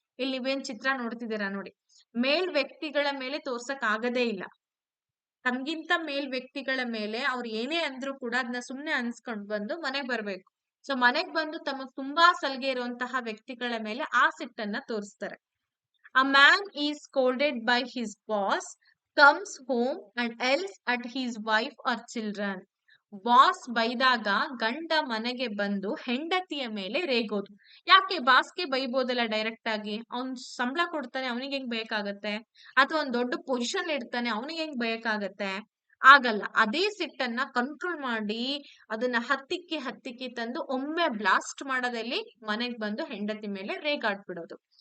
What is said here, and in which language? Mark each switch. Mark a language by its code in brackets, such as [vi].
[kn] ಇಲ್ಲಿ ನೀವೇನ್ ಚಿತ್ರ ನೋಡ್ತಿದ್ದೀರಾ ನೋಡಿ, ಮೇಲ್ ವ್ಯಕ್ತಿಗಳ ಮೇಲೆ ತೋರ್ಸಕ್ ಆಗದೇ ಇಲ್ಲ. ತಮ್ಗಿಂತ ಮೇಲ್ ವ್ಯಕ್ತಿಗಳ ಮೇಲೆ ಅವ್ರು ಏನೇ ಅಂದ್ರೂ ಕೂಡ ಅದನ್ನ ಸುಮ್ನೆ ಅನ್ಸ್ಕೊಂಡ್ ಬಂದು ಮನೆಗ್ ಬರ್ಬೇಕು. ಸೊ ಮನೆಗ್ ಬಂದು ತಮಗ್ ತುಂಬಾ ಸಲಿಗೆ ಇರುವಂತಹ ವ್ಯಕ್ತಿಗಳ ಮೇಲೆ ಆ ಸಿಟ್ಟನ್ನ ತೋರಿಸ್ತಾರೆ. [en] A man is scolded by his boss, comes home and yells at his wife or children. [kn] Boss ಬೈದಾಗ ಗಂಡ ಮನೆಗೆ ಬಂದು ಹೆಂಡತಿಯ ಮೇಲೆ ರೇಗೋದು. ಯಾಕೆ? ಬಾಸ್ಗೆ ಬೈಬೋದಲ್ಲ ಡೈರೆಕ್ಟ್ ಆಗಿ, ಅವ್ನ್ ಸಂಬಳ ಕೊಡ್ತಾನೆ, ಅವನಿಗೆ ಹೆಂಗ್ ಬಯಕಾಗತ್ತೆ? ಅಥವಾ ಒಂದ್ ದೊಡ್ಡ ಪೊಸಿಷನ್ ಇರ್ತಾನೆ, ಅವನಿಗೆ ಹೆಂಗ್ ಬಯಕಾಗತ್ತೆ? ಆಗಲ್ಲ. ಅದೇ ಸಿಟ್ಟನ್ನ ಕಂಟ್ರೋಲ್ ಮಾಡಿ ಅದನ್ನ ಹತ್ತಿಕ್ಕಿ ತಂದು ಒಮ್ಮೆ ಬ್ಲಾಸ್ಟ್ ಮಾಡೋದಲ್ಲಿ ಮನೆಗ್ ಬಂದು ಹೆಂಡತಿ ಮೇಲೆ ರೇಗಾಡ್ಬಿಡೋದು.